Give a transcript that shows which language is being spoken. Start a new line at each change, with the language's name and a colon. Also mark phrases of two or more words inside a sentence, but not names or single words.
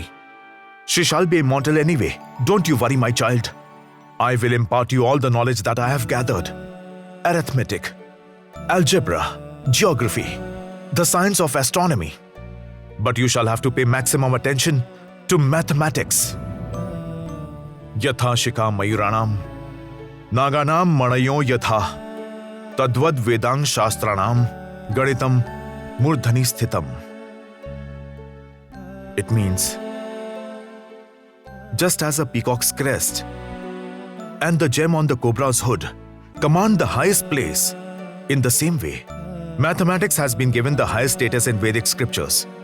English: She shall be immortal anyway. Don't you worry, my child. I will impart you all the knowledge that I have gathered. Arithmetic, algebra, geography, the science of astronomy. But you shall have to pay maximum attention to mathematics.
Sanskrit: Yatha shika mayuranam, naganam manayo yatha, tadvad vedang shastranam, gaditam murdhani sthitam.
English: It means, just as a peacock's crest and the gem on the cobra's hood command the highest place, in the same way, mathematics has been given the highest status in Vedic scriptures.